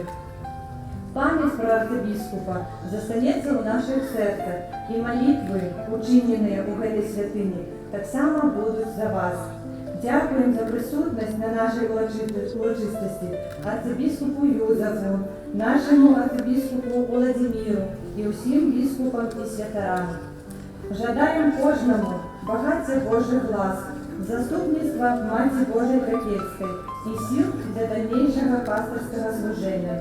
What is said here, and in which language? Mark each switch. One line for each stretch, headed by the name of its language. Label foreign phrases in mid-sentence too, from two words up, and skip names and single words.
Ukrainian: Пам'ять про архібіскупа застанеться у наших серцях, і молитви, учинені у гэтай святині, так само будуть за вас. Дякуємо за присутність на нашій урочистості архібіскупу Юзефу, нашому архібіскупу Володимиру і усім біскупам і святарам. Жадаємо кожному багаття Божих ласк, заступництва Маті Божої Тракельської і сил для дальнейшего пасторського служення.